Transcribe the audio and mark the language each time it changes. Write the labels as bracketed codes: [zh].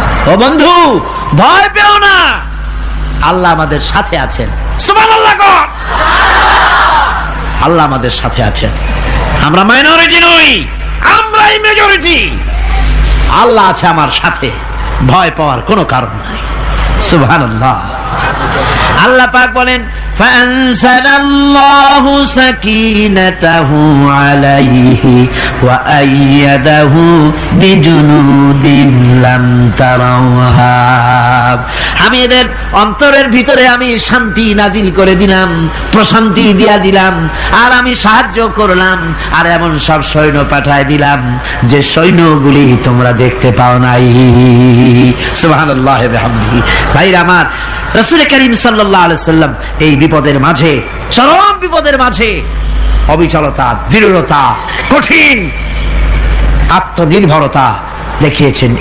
[bn] ও বন্ধু, ভয় পেও না, আল্লাহ আমাদের সাথে আছেন। সুবহানাল্লাহ কর। আল্লাহ আমাদের সাথে আছেন। আমরা মাইনরিটি নই, আমরাই মেজরিটি। আল্লাহ আছে আমার সাথে, ভয় পাওয়ার কোনো কারণ নাই। সুবহানাল্লাহ। আল্লাহ পাক বলেন, [ar] فأنزل الله سكينته عليه وأيده بجنود لم تروها। [bn] আমি এদের অন্তরের ভিতরে আমি শান্তি নাজিল করে দিলাম, প্রশান্তি দিয়া দিলাম, আর আমি সাহায্য করলাম, আর এমন সব সৈন্য পাঠায় দিলাম যে সৈন্যগুলি তোমরা দেখতে পাও নাই। সুবহানাল্লাহ ওয়া বিহামদিহি। ভাইরা আমার, রাসূল করিম সাল্লাল্লাহু আলাইহি সাল্লাম এই বিপদের মাঝে, চরম বিপদের মাঝে অবিচলতা, দৃঢ়তা, কঠিন আত্মনির্ভরতা দেখিয়েছেন।